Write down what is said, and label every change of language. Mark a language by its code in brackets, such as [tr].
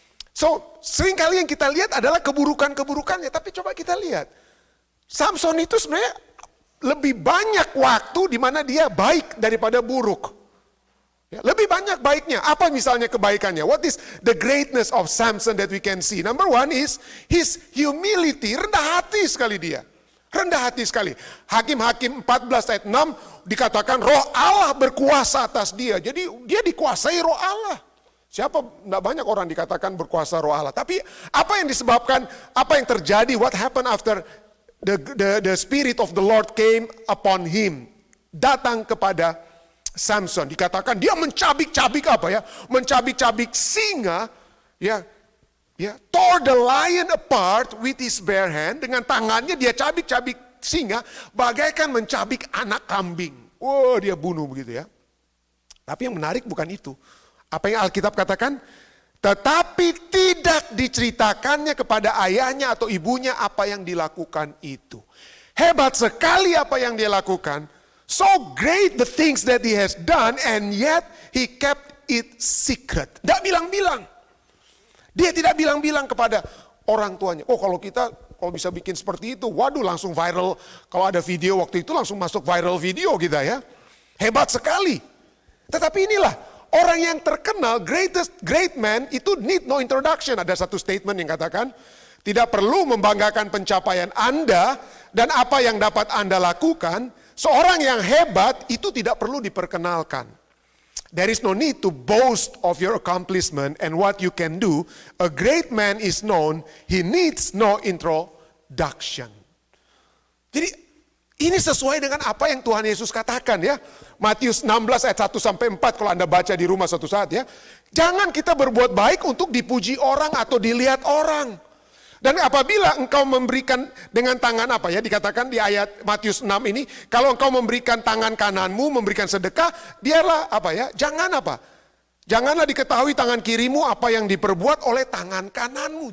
[id] So, seringkali yang kita lihat adalah keburukan-keburukannya. Tapi coba kita lihat. Samson itu sebenarnya lebih banyak waktu di mana dia baik daripada buruk. Ya, lebih banyak baiknya. Apa misalnya kebaikannya? [en] What is the greatness of Samson that we can see? Number one is his humility. [id] Rendah hati sekali dia. Rendah hati sekali. Hakim-Hakim 14 ayat 6 dikatakan roh Allah berkuasa atas dia. Jadi dia dikuasai roh Allah. Siapa, tidak banyak orang dikatakan berkuasa roh Allah. Tapi apa yang disebabkan, apa yang terjadi, [en] what happened after the spirit of the Lord came upon him. [id] Datang kepada Samson, dikatakan dia mencabik-cabik apa ya? Mencabik-cabik singa, ya, [en] tore the lion apart with his bare hand. [id] Dengan tangannya dia cabik-cabik singa, bagaikan mencabik anak kambing. Wow, dia bunuh begitu ya. Tapi yang menarik bukan itu. Apa yang Alkitab katakan? Tetapi tidak diceritakannya kepada ayahnya atau ibunya apa yang dilakukan itu. Hebat sekali apa yang dia lakukan. [en] So great the things that he has done, and yet he kept it secret. [id] Tidak bilang-bilang. Dia tidak bilang-bilang kepada orang tuanya. Oh, kalau bisa bikin seperti itu, waduh langsung viral. Kalau ada video waktu itu langsung masuk viral video kita ya. Hebat sekali. Tetapi inilah orang yang terkenal, [en] great man [id] itu [en] need no introduction. [id] Ada satu statement yang katakan, tidak perlu membanggakan pencapaian Anda dan apa yang dapat Anda lakukan. Seorang yang hebat itu tidak perlu diperkenalkan. [en] There is no need to boast of your accomplishment and what you can do. A great man is known, he needs no introduction. [id] Jadi ini sesuai dengan apa yang Tuhan Yesus katakan ya. Matius 16 ayat 1 sampai 4 kalau Anda baca di rumah suatu saat ya. Jangan kita berbuat baik untuk dipuji orang atau dilihat orang. Dan apabila engkau memberikan dengan tangan apa ya, dikatakan di ayat Matius 6 ini, kalau engkau memberikan tangan kananmu, memberikan sedekah, dialah apa ya, janganlah diketahui tangan kirimu apa yang diperbuat oleh tangan kananmu.